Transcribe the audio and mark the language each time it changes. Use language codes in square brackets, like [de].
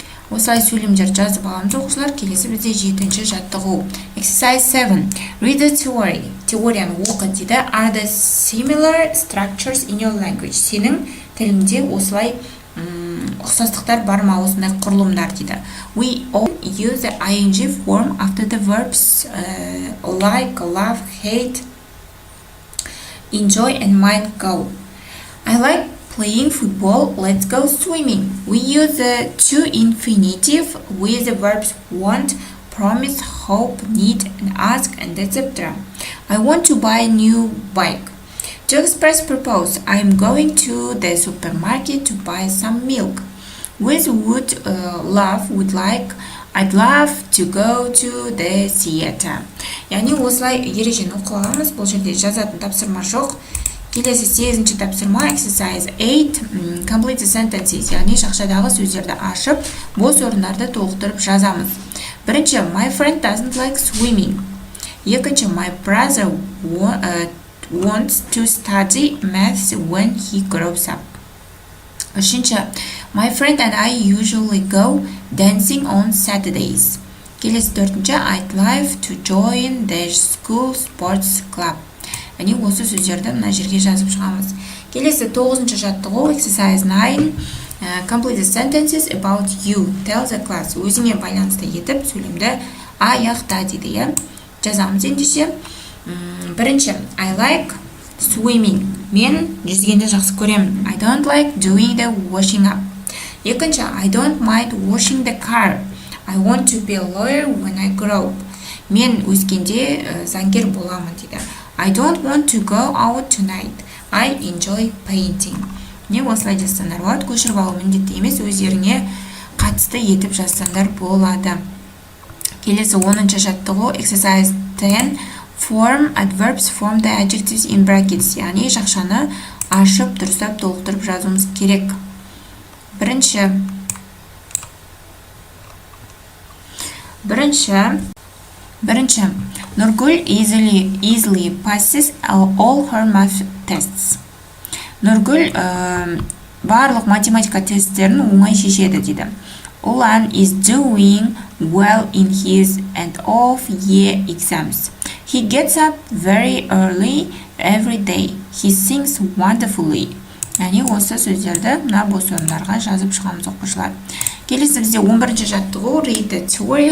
[kk] Осылай сөйлемдер жазып аламыз оқушылар. Келесі бізде 7-ші жаттығу. [en] Exercise 7. Read the theory. [kk] Теорияны оқы дейді. [en] Are the similar structures in your language? [kk] Сенің тіліңде осылай ұқсастықтар бар ма, осындай құрылымдар дейді. [en] We all use the ing form after the verbs like, love, hate, enjoy and might go. I like playing football, let's go swimming. We use the to infinitive with the verbs want, promise, hope, need, and ask, and etc. I want to buy a new bike. To express purpose, I am going to the supermarket to buy some milk. With would, love, would like, I'd love to go to the theater. [kk] Яғни осылай ережені оқығанымыз, бұл жерде жазатын тапсырма жоқ. Келесі 8-ші тапсырма [en] exercise 8 complete the sentences, [kk] яғни шақшадағы сөздерді ашып, бос орындарды толықтырып жазамыз. [en] Бірінші, my friend doesn't like swimming. Екінші, my brother wants to study maths when he grows up. Үшінші, my friend and I usually go dancing on Saturdays. [kk] Келесі 4-ші, [en] I'd like to join the school sports club. [kk] Яғни осы сөздерді мына жерге жазып шығамыз. Келесі 9-ші жаттығу [en] exercise 9 complete the sentences about you. Tell the class. [kk] Өзіңе байланысты етіп сөйлемді аяқта дейді. Жазамыз ендеше. [en] Бірінші, I like swimming. [kk] Мен жүзгенді жақсы көремін. [en] I don't like doing the washing up. Екінші, I don't mind washing the car. I want to be a lawyer when I grow up. [kk] Мен өскенде заңгер боламын дейді. [en] I don't want to go out tonight. I enjoy painting. [kk] Не осылай жазсаңдар болады. Көшіріп алу міндетті емес, өздеріңе қатысты етіп жазсаңдар болады. Келесі 10-ші жаттығу [en] exercise 10 form adverbs form the adjectives in brackets. [kk] Яғни жақшаны ашып, дұрыстап толықтырып жазуымыз керек. Бірінші [en] Бірінші, Нұргүл easily passes all her math tests. [kk] Нұргүл барлық математика тесттерін оңай шешеді дейді. [en] Ulan is doing well in his end of year exams. He gets up very early every day. He sings wonderfully. [kk] Яғни осы сөздерді мына бос орындарға жазып шығамыз оқушылар. Келесі бізде 11-ші жаттығу [en] read the theory.